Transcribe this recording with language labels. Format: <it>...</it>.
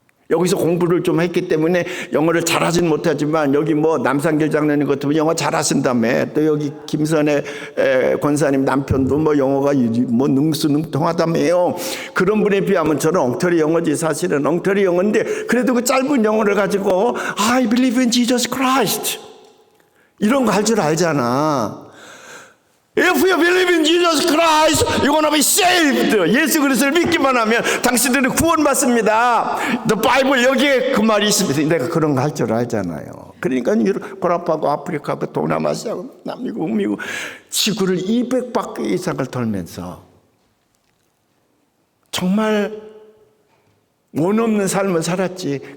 <ko>여기서 공부를 좀 했기 때문에 영어를 잘하진 못하지만 여기 뭐 남상길 장로님 같으면 영어 잘하신다며, 또 여기 김선혜 권사님 남편도 뭐 영어가 뭐 능수능통하다며요. 그런 분에 비하면 저는 엉터리 영어지, 사실은 엉터리 영어인데 그래도 그 짧은 영어를 가지고</ko> <en>I believe in Jesus Christ</en> <ko>이런 거 할 줄 알잖아.</ko> <en>If you believe in Jesus Christ, you're gonna be saved.</en> <ko>예수 그리스도를 믿기만 하면 당신들은 구원받습니다.</ko> <en>The Bible</en> <ko>여기에 그 말이 있습니다. 내가 그런 거 할 줄 알잖아요. 그러니까 유럽하고 아프리카하고 동남아시아하고 남미국, 북미국 지구를 200바퀴 이상을 돌면서 정말 원 없는 삶을 살았지.</ko>